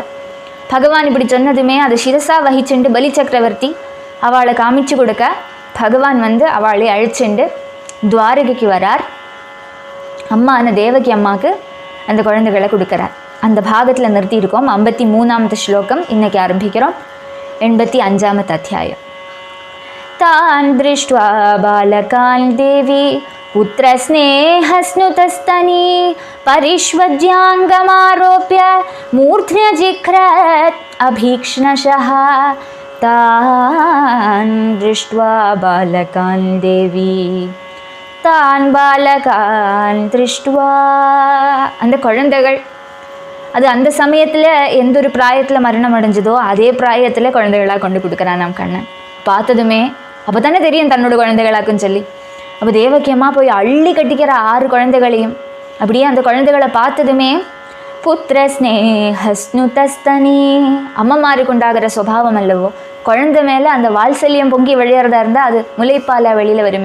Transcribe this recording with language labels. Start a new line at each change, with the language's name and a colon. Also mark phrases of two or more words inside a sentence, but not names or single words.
Tamil: பகவான் இப்படி சொன்னதுமே அதை சிரசாக வகிச்சுண்டு பலி சக்கரவர்த்தி அவளை காமிச்சு கொடுக்க பகவான் வந்து அவளை அழிச்சுண்டு துவாரகைக்கு வரார். அம்மான தேவகி அம்மாவுக்கு அந்த குழந்தைகளை கொடுக்குறார். அந்த பாகத்தில் நிறுத்தியிருக்கோம். 53வது ஸ்லோகம் இன்றைக்கி ஆரம்பிக்கிறோம். 85வது அத்தியாயம்.
Sanskrit: तान् दृष्ट्वा बालकान् देवी पुत्रस्नेहस्नुतस्तनी परिष्वज्याङ्गमारोप्य मूर्ध्न्यजिघ्रत् अभीक्ष्णशः तान् दृष्ट्वा बालकान् देवी तान् बालकान् दृष्ट्वा.
Tamil: அந்த குழந்தைகள் அது அந்த சமயத்தில் எந்த ஒரு பிராயத்தில் மரணம் அடைஞ்சதோ அதே பிராயத்தில் குழந்தைகளாக கொண்டு கொடுக்குறான் நம் கண்ணன். பார்த்ததுமே அப்போ தானே தெரியும் தன்னோட குழந்தைகளாக்குன்னு சொல்லி. அப்போ தேவகி அம்மா போய் அள்ளி கட்டிக்கிற 6 குழந்தைகளையும் அப்படியே அந்த குழந்தைகளை பார்த்ததுமே
Sanskrit: पुत्र स्नेहस्नुतस्तनी,
Tamil: அம்மமாருக்கு உண்டாகிற சுபாவம் அல்லவோ, குழந்தை மேலே அந்த வாத்சல்யம் பொங்கி விளையாடுறதா இருந்தால் அது முளைப்பால வெளியில் வருமே.